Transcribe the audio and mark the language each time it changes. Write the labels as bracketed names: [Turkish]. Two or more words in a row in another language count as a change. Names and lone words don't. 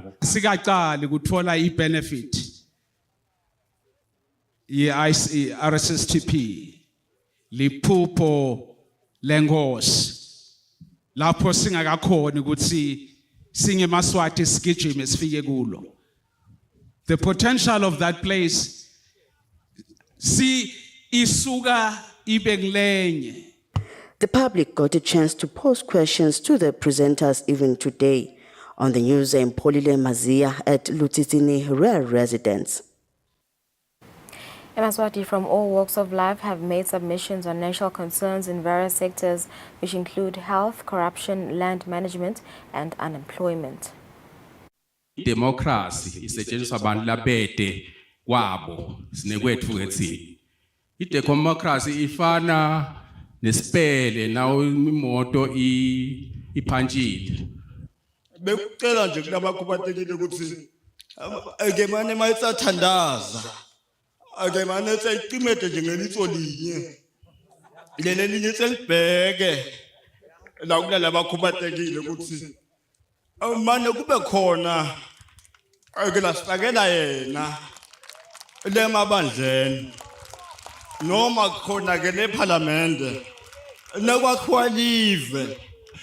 [Swati] sikaqali kuthola ibenefit ye-RSSTP liphupho lengosi lapho singakakhona ukuthi singemaswati sigijime sifike kulo [English] the potential of that place [Swati] isuka ibekulenye. [English] The public got a chance to pose questions to the presenters even today. On the news, Polile Mazia at Eswatini Rural Residence. Eswatini from all walks of life have made submissions on national concerns in various sectors, which include health, corruption, land management, and unemployment. [Swati] Democracy isetshenziswa abantu labede kwabo sinekwethu ngetsini. Democracy ifana nesipele nawo imoto iphanjile. Bekucela nje kulabakhubatekile ukuthi ake manje mayisathandaza ake manje sayicimete nje ngelitho linye lele linye selibheke la kulala bakhubatekile ukuthi manje kube khona ake lasakela yena le mabandleni noma khona ke le parliament nakwakhiwa live